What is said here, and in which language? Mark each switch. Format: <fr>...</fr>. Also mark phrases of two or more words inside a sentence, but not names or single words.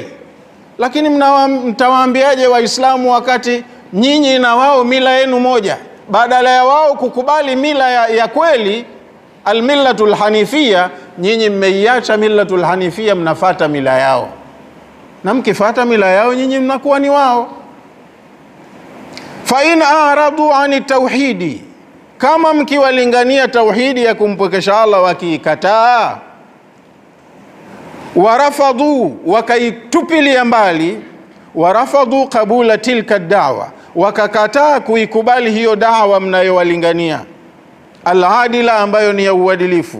<sw>Lakini mtawaambiaje Waislamu wakati nyinyi na wao mila yenu moja? Badala ya wao kukubali mila ya kweli,</sw> <ar>الملة الحنيفية,</ar> <sw>nyinyi mmeiacha</sw> <ar>ملة الحنيفية,</ar> <sw>mnafata mila yao, na mkifata mila yao nyinyi mnakuwa ni wao.</sw> <ar>فإن أرادوا عن التوحيد,</ar> <sw>kama mkiwalingania tauhidi ya kumpwekesha Allah wakikataa, warafadhu, wakaitupilia mbali, warafadhu</sw> <ar>قبول تلك الدعوة,</ar> <sw>wakakataa kuikubali hiyo da'wa mnayowalingania, al-adila, ambayo ni ya uadilifu.</sw>